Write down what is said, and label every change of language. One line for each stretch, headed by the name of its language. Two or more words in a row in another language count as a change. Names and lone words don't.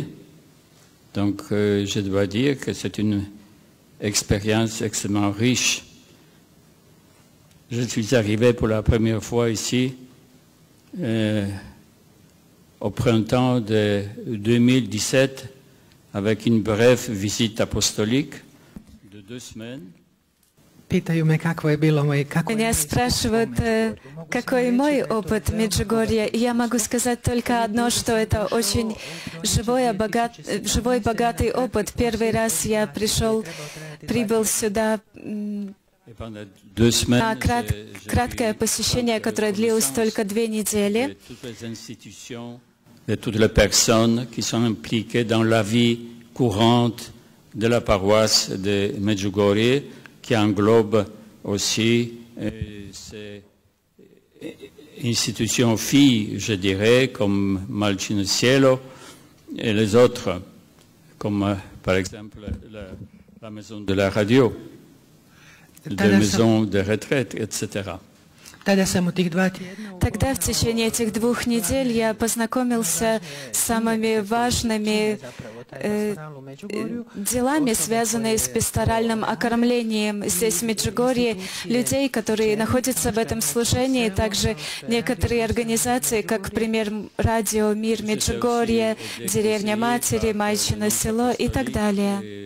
French: Donc, je dois dire que c'est une expérience extrêmement riche. Je suis arrivé pour la première fois ici au printemps de 2017 avec une brève visite apostolique de 2 semaines.
Russian: Меня спрашивают, какой мой опыт Меджугорья. И я могу сказать только одно, что это очень живой, богатый опыт. Первый раз я прибыл сюда на краткое посещение, которое длилось только 2 недели.
French: De toutes les personnes qui sont impliquées dans la vie courante de la paroisse de Medjugorje, qui englobe aussi ces institutions filles, je dirais, comme Malcino Cielo et les autres, comme par exemple la maison de la radio, la maison de retraite, etc.
Russian: Тогда в течение этих 2 недель я познакомился с самыми важными делами, связанными с пасторальным окормлением здесь, в Меджугорье, людей, которые находятся в этом служении, также некоторые организации, как, например, Радио Мир Меджугорье, Деревня Матери, Майчино село и так далее.